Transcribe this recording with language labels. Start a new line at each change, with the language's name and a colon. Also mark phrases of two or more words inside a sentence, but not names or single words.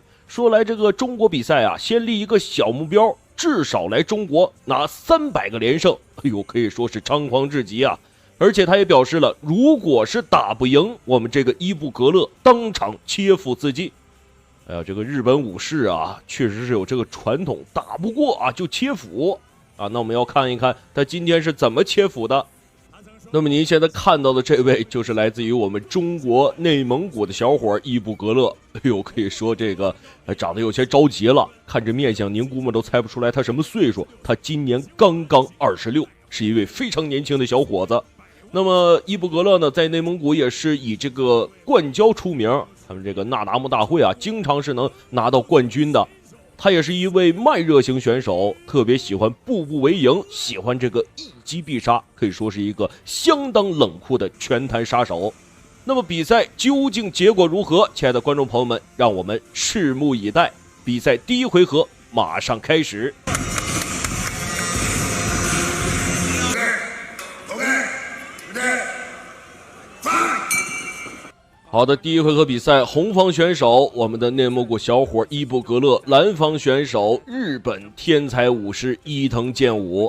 Chinese: 說來這個中國比賽啊，先立一個小目標，至少來中國拿300個連勝，哎呦，可以說是猖狂至極啊！而且他也表示了，如果是打不贏我們這個伊布格勒，當場切腹自盡。哎呀，這個日本武士啊，確實是有這個傳統，打不過啊就切腹啊。那我們要看一看他今天是怎麼切腹的。那麼您現在看到的這位就是来自於我們中国內蒙古的小伙伊布格勒。哎呦，可以說這個長得有些着急了，看这面相您估摸都猜不出来他什麼歲數，他今年剛剛26，是一位非常年輕的小伙子。那麼伊布格勒呢，在内蒙古也是以这個灌胶出名，他們這個那达慕大會啊，經常是能拿到冠軍的。他也是一位慢熱型選手，特別喜歡步步為營，喜歡這個一擊必殺，可以說是一個相當冷酷的拳壇殺手。那麼比賽究竟結果如何？親愛的觀眾朋友們，讓我們拭目以待。比賽第一回合馬上開始。好的，第一回合比賽，紅方選手我們的內蒙古小伙伊布格勒，藍方選手日本天才武士伊藤健武。